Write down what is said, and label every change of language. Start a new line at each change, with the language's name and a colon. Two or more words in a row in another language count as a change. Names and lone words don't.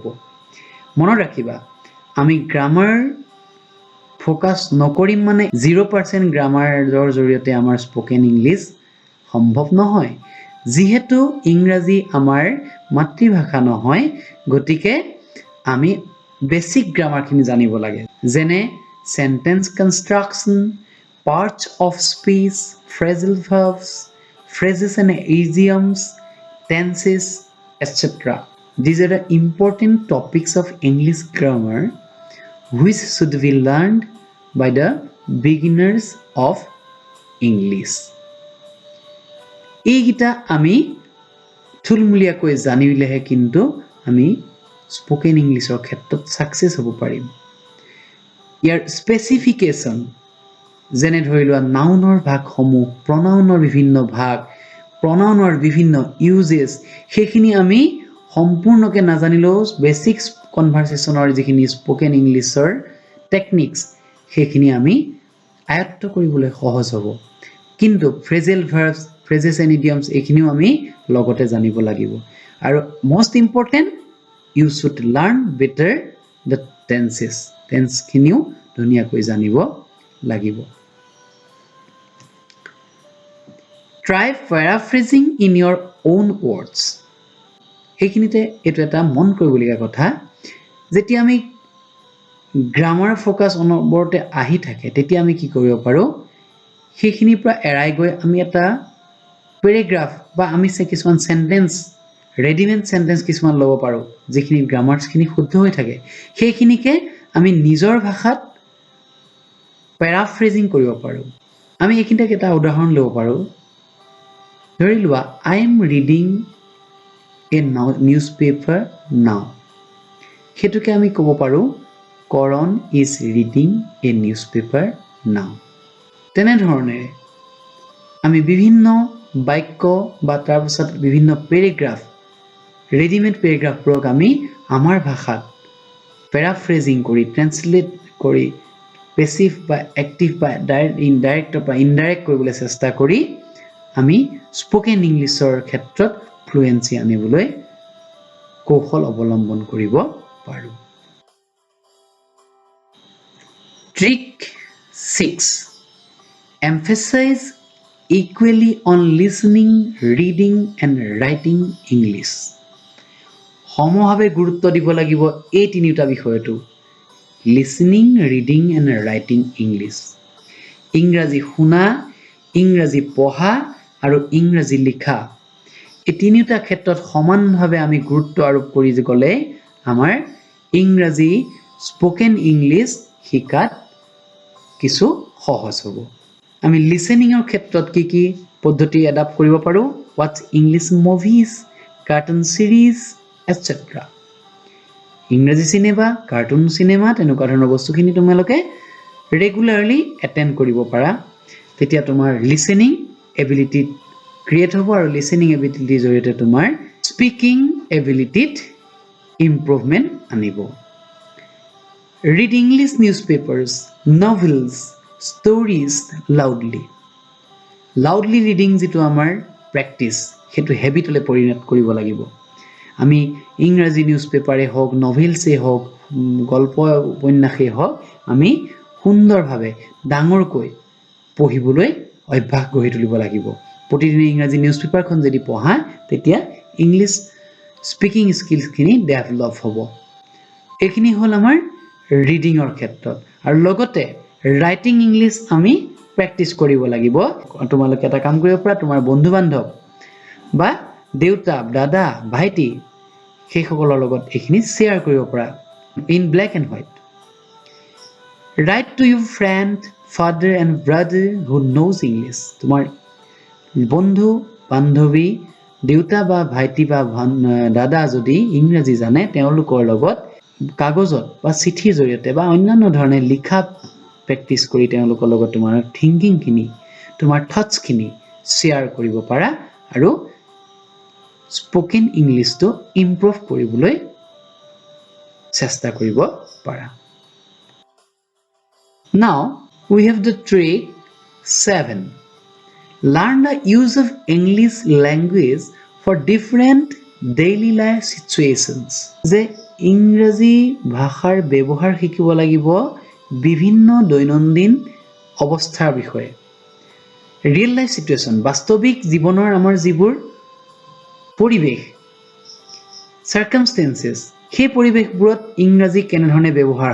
Assamese: মনত ৰাখিবা আমি
English: grammar focus
Assamese: নকৰিম মানে 0% গ্ৰামাৰৰ জৰিয়তে আমাৰ
English: spoken English
Assamese: সম্ভৱ নহয় যিহেতু ইংৰাজী আমাৰ মাতৃভাষা নহয় গতিকে আমি বেসিক গ্ৰামাৰখিনি জানিব লাগে যেনে
English: sentence construction parts of speech phrasal verbs phrases and idioms tenses etc these are the important topics of English grammar which should be learned by the beginners of English
Assamese: এইগিটা আমি থুলমূলীয়াকৈ জানিলেহে কিন্তু আমি
English: spoken English
Assamese: ক্ষেত্ৰত সাকসেস হ'ব পাৰিম ইয়াৰ স্পেসিফিকেশন যেনে ধৰি লোৱা নাউনৰ ভাগসমূহ প্ৰনাউনৰ বিভিন্ন ভাগ প্ৰনাউনৰ বিভিন্ন ইউজেস সেইখিনি আমি সম্পূৰ্ণকৈ নাজানিলেও
English: basics conversation
Assamese: যিখিনি
English: spoken English techniques
Assamese: সেইখিনি আমি আয়ত্ত কৰিবলৈ সহজ হ'ব কিন্তু
English: phrasal verbs phrases and idioms
Assamese: এইখিনিও আমি লগতে জানিব লাগিব আৰু
English: most important you should learn better the tenses tense
Assamese: খিনিও ধুনিয়াকৈ জানিব লাগিব
English: try paraphrasing in your own words
Assamese: এইখিনিতে এটো এটা মন কৰিবলগীয়া কথা যেতিয়া আমি
English: grammar focus
Assamese: অনবৰতে আহি থাকে তেতিয়া আমি কি কৰিব পাৰো সেইখিনিৰ পৰা এৰাই গৈ আমি এটা প্যাৰাগ্ৰাফ বা আমি কিছুমান সেন্টেন্স
English: readymade sentence
Assamese: কিছুমান লব পাৰো যিখিনি গ্ৰামাৰছখিনি শুদ্ধ হৈ থাকে সেইখিনিকে আমি নিজৰ ভাষাত প্যাৰাফ্ৰেজিং কৰিব পাৰো আমি এইখিনিতে এটা উদাহৰণ লব পাৰো ধৰি লোৱা
English: I am reading a newspaper now
Assamese: হেতুকে আমি ক'ব পাৰো Karan
English: is reading a newspaper now
Assamese: তেনে ধৰণে আমি বিভিন্ন বাক্য বা তাৰ পিছত বিভিন্ন প্যাৰাগ্ৰাফ
English: readymade paragraph
Assamese: আমি আমাৰ ভাষাত প্যাৰাফ্ৰেজিং কৰি ট্ৰান্সলেট কৰি পেসিভ বা অ্যাক্টিভ বা ইনডাইৰেক্ট বা ইনডাইৰেক্ট কৰিবলৈ চেষ্টা কৰি আমি
English: spoken English
Assamese: ক্ষেত্ৰত ফ্লুৱেন্সি আনিবলৈ কৌশল অৱলম্বন কৰিব পাৰো
English: Trick 6 Emphasize equally on listening, reading and writing English.
Assamese: সমভাৱে গুৰুত্ব দিব লাগিব এই তিনিটা বিষয়টো
English: listening, reading and writing English.
Assamese: ইংৰাজী শুনা, ইংৰাজী পঢ়া আৰু ইংৰাজী লিখা এই তিনিটা ক্ষেত্ৰত সমানভাৱে আমি গুৰুত্ব আৰোপ কৰি গলে আমাৰ ইংৰাজী
English: spoken English
Assamese: শিকাত কিছু সহজ হ'ব আমি লিসেনিংৰ ক্ষেত্ৰত কি পদ্ধতি এডাপ্ট কৰিব পাৰো
English: watch English movies cartoon series etc
Assamese: ইংৰাজী সিনেমা কাৰ্টুন সিনেমা তেনেকুৱা ধৰণৰ বস্তুখিনি তোমালোকে ৰেগুলাৰলি এটেন্ড কৰিব পাৰা তেতিয়া তোমাৰ
English: listening ability
Assamese: ক্ৰিয়েট হ'ব আৰু
English: listening ability
Assamese: জৰিয়তে তোমাৰ
English: speaking ability improvement
Assamese: আনিব
English: Read English newspapers, novels, stories loudly. Loudly reading
Assamese: যেটো আমাৰ প্ৰ্যাকটিস হেতু হেবিটলে পৰিণত কৰিব লাগিব আমি ইংৰাজী নিউজপেপাৰে হওক নভেলসে হওক গল্প উপন্যাসে হওক আমি সুন্দৰভাৱে ডাঙৰকৈ পঢ়িবলৈ অভ্যাস গঢ়ি তুলিব লাগিব প্ৰতিদিনে ইংৰাজী নিউজপেপাৰখন যদি পঢ়া তেতিয়া
English: English speaking skills develop
Assamese: হ'ব এইখিনি হল আমাৰ ৰিডিংৰ ক্ষেত্ৰত আৰু লগতে
English: writing English
Assamese: আমি প্ৰ্যাকটিস কৰিব লাগিব তোমালোকে এটা কাম কৰিব পাৰা তোমাৰ বন্ধু বান্ধৱ বা দেউতা দাদা ভাইটি সেইসকলৰ লগত এইখিনি শেয়াৰ কৰিব পাৰা
English: in black and white write to your friend father and brother who knows English
Assamese: তোমাৰ বন্ধু বান্ধৱী দেউতা বা ভাইটি বা দাদা যদি ইংৰাজী জানে তেওঁলোকৰ লগত কাগজত বা চিঠিৰ জৰিয়তে বা অন্যান্য ধৰণে লিখা প্ৰ্যাকটিস কৰি তেওঁলোকৰ লগত তোমাৰ থিংকিং খিনি তোমাৰ থটস খিনি শ্বেয়াৰ কৰিব পাৰা আৰু
English: spoken English improve
Assamese: কৰিবলৈ চেষ্টা কৰিব পাৰা Now
English: we have the trick 7 Learn the use of English language for different daily life situations
Assamese: যে ইংৰাজী ভাষাৰ ব্যৱহাৰ শিকিব লাগিব বিভিন্ন দৈনন্দিন অৱস্থাৰ বিষয়ে
English: real life situation
Assamese: বাস্তৱিক জীৱনৰ আমাৰ যিবোৰ পৰিবেশ সাৰ্কামস্টেন্সেস সেই পৰিবেশবোৰত ইংৰাজী কেনেধৰণে ব্যৱহাৰ